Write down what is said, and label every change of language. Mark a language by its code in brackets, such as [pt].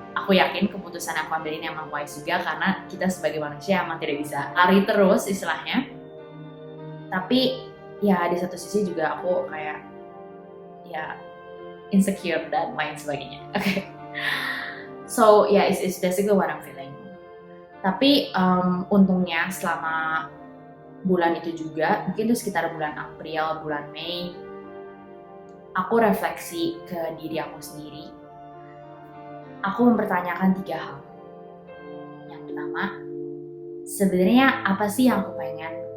[id] aku yakin keputusan yang aku ambil ini emang wise juga, karena kita sebagai manusia emang tidak bisa lari terus istilahnya. Tapi ya di satu sisi juga aku kayak ya insecure dan lain sebagainya. Oke. [en] So yeah, it's basically what I'm feeling. [id] Tapi untungnya selama bulan itu juga, mungkin itu sekitar bulan April, bulan Mei, aku refleksi ke diri aku sendiri. Aku mempertanyakan 3 hal. Yang pertama, sebenarnya apa sih yang aku pengen?